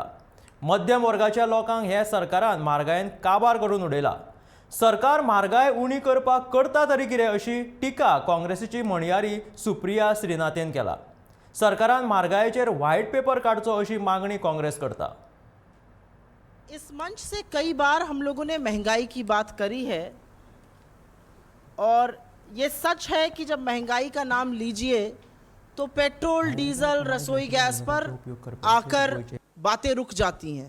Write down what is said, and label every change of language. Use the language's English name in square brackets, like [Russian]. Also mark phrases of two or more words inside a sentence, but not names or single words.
[Konkani] मध्यम वर्गाच्या लोकांक हे सरकारान म्हारगायेन काबार करून उडयला। सरकार म्हारगाय उणी करपाक करता तरी कितें अशी टिका काँग्रेसीची म्हणयारी सुप्रिया श्रीनाथेन केला। सरकारान म्हारगायेचेर [English] white paper [Konkani] काडचो अशी मागणी काँग्रेस करता। [Hindi] इस मंच से कई बार हम लोगों ने महंगाई की बात करी है और ये सच है कि जब महंगाई का नाम लीजिए तो पेट्रोल, डीजल, रसोई गैस पर आकर बातें रुक जाती हैं।